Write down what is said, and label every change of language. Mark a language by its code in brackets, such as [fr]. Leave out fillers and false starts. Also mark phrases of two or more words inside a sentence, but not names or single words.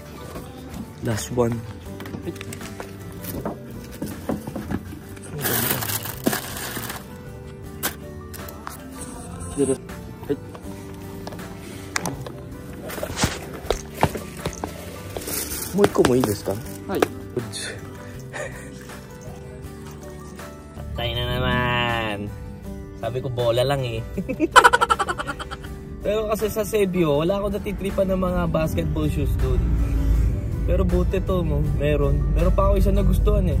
[ja] Yun. [en] Last one. [ja] Mo う一個もいいですか? [tl] はい。Patay na naman. Sabi ko bola lang eh. Pero kasi sa Sebio, wala ako natitripan ng mga [en] basketball shoes [tl] doon. Pero buti to, meron pa ako isa na gustuhan eh.